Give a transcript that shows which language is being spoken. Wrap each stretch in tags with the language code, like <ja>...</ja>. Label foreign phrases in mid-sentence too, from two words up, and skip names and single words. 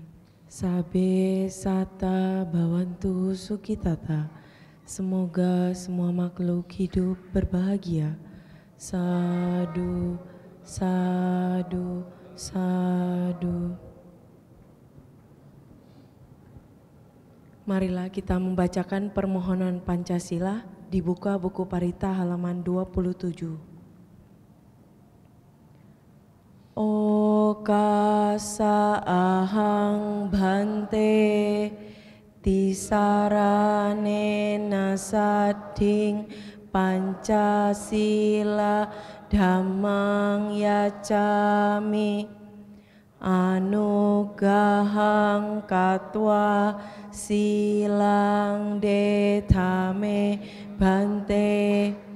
<pi>Sabe sata bhavantu sukhitata.</pi> <id>Semoga semua makhluk hidup berbahagia.</id> <pi>Sadu, sadu, sadu.</pi> <id>Marilah kita membacakan permohonan Pancasila, dibuka buku Parita halaman 27.</id> <pi>Okasa ahang bhante tisarane nasading Pancasila dhammang yacami anugahang katwa silang detame bhante</pi>